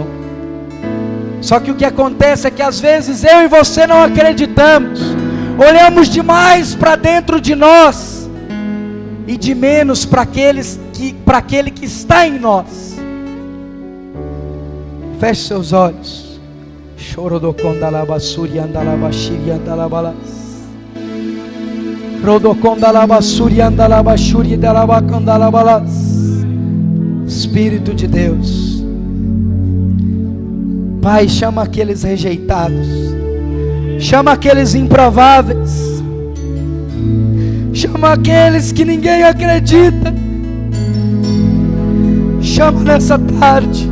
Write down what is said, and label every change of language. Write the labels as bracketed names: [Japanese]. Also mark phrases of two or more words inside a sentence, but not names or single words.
[Portuguese] Só que o que acontece é que às vezes eu e você não acreditamos, olhamos demais para dentro de nós, e de menos para aquele que está em nós. Feche seus olhos. Chorodocondalabassuri andalabashiri andalabalas. Rodocondalabassuri andalabashuri dalabacandalabalas. Espírito de Deus, Pai, chama aqueles rejeitados, chama aqueles improváveis, chama aqueles que ninguém acredita. Chama nessa tarde.